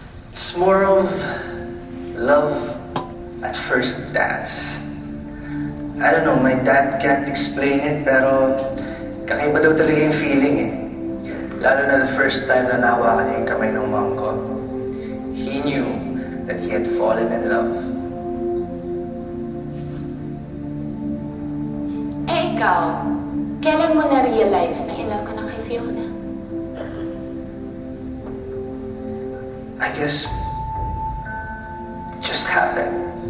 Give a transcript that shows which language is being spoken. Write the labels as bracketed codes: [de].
[en] It's more of love at first dance. I don't know, my dad can't explain it, [tl] pero kakaiba daw talaga yung feeling eh. Lalo na [en] the first time [tl] na nahawakan niya yung kamay ng mom ko. [en] He knew that he had fallen in love. [tl] Eh, ikaw, kailan mo na-realize na [en] in love [tl] ka na kay Fiona? [en] I guess it just happened.